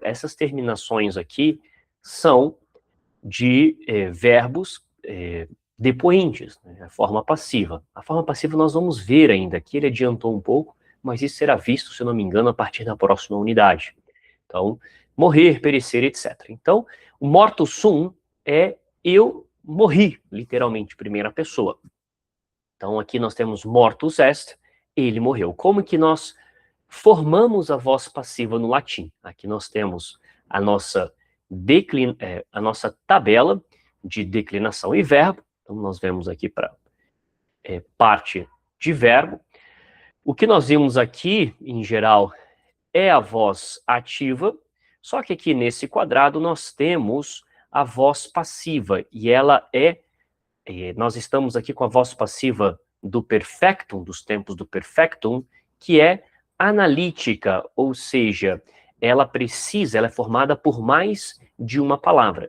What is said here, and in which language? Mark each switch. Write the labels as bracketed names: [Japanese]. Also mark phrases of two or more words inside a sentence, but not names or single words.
[Portuguese] Essas terminações aqui são de verbos depoentes, né, a forma passiva. A forma passiva nós vamos ver ainda, aqui ele adiantou um pouco, mas isso será visto, se eu não me engano, a partir da próxima unidade. Então, morrer, perecer, etc. Então, o [Latin] mortus sum [Portuguese] é eu morri, literalmente, primeira pessoa. Então, aqui nós temos [Latin] mortus est, [Portuguese] ele morreu. Como que nós formamos a voz passiva no latim? Aqui nós temos a nossa tabela de declinação e verbo. Então, nós vemos aqui para parte de verbo. O que nós vimos aqui, em geral, é a voz ativa, só que aqui nesse quadrado nós temos a voz passiva, e ela é nós estamos aqui com a voz passiva do perfectum, dos tempos do perfectum, que é analítica, ou seja, ela é formada por mais de uma palavra.